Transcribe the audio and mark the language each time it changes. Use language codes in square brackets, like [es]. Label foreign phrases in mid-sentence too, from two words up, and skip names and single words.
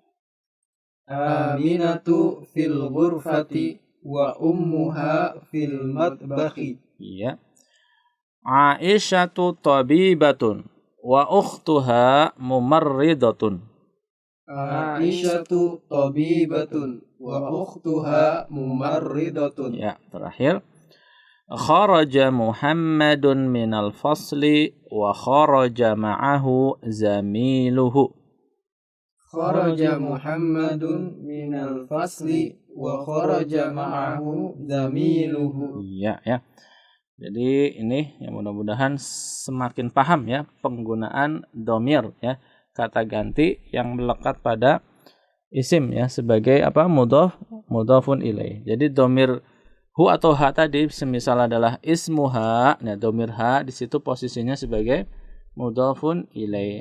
[ar] أمينة في الغرفة وأمها في المطبخ. [id] Iya. [ar] عائشة طبيبة وأختها ممرضة. عائشة طبيبة وأختها ممرضة. [id] Ya, terakhir. [ar] خرج محمد من الفصل وخرج معه زميله. خرج محمد من الفصل وخرج معه زميله. [id] Iya ya. Jadi ini ya mudah-mudahan semakin paham ya penggunaan domir ya, kata ganti yang melekat pada isim ya sebagai apa? [ar] مضاف إليه. [id] Jadi domir hu atau ha tadi semisal adalah ismuha, nah domir ha di situ posisinya sebagai [ar] مضاف إليه.